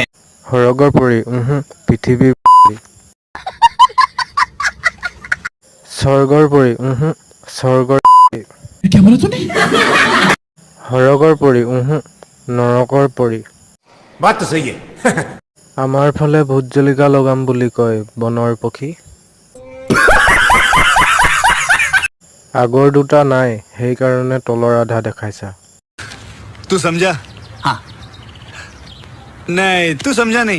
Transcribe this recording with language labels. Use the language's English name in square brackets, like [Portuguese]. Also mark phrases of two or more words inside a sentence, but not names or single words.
[Assamese] সৰগৰ পৰি পৃথিৱীৰ স্বৰ্গৰ পৰি স্বৰ্গৰ [Hindi] क्या बोला तूने? [Assamese] সৰগৰ পৰি নৰকৰ পৰি। [Hindi] बात तो सही है। [Assamese] আমাৰ ফালে ভোট জলকীয়া লগাম বুলি কয় বনৰ পক্ষী। আগৰ দুটা নাই, সেইকাৰণে তলৰ আধা দেখাইছা। [Hindi] तू समझा? हाँ नहीं, तू समझा नहीं।